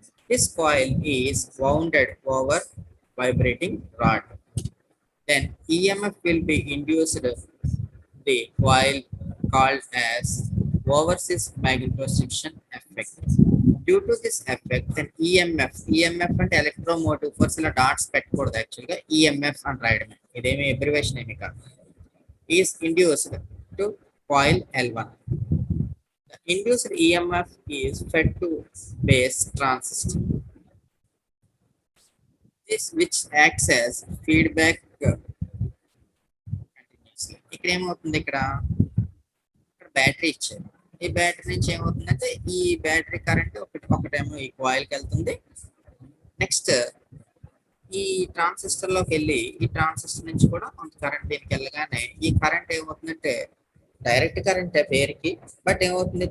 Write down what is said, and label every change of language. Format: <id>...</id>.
<en>This coil is wounded over vibrating rod. Then EMF will be induced. The coil called as overseas magnetostriction effect. Due to this effect, then EMF and electromotive force</en> <te>ఇలా dots పెట్టకూడదు, యాక్చువల్గా EMF అని రాయడమే, ఇదేమి abbreviation ఏమి కాదు.</te> <en>is induced to coil L1. The induced EMF is fed to base transistor. This which acts as feedback continuously.</en> <te>ఇక్కడ ఏమవుతుంది? ఇక్కడ బ్యాటరీ ఇచ్చారు. ఈ బ్యాటరీ నుంచి ఏమవుతుందంటే ఈ బ్యాటరీ కరెంట్ ఒకటేమో ఈ కాయిల్కి వెళ్తుంది. నెక్స్ట్ ఈ ట్రాన్సిస్టర్ లోకి వెళ్ళి ఈ ట్రాన్సిస్టర్ నుంచి కూడా కొంత కరెంట్ దీనికి వెళ్ళగానే ఈ కరెంట్ ఏమవుతుందంటే డైరెక్ట్ కరెంట్ పేరుకి, బట్ ఏమవుతుంది?</te>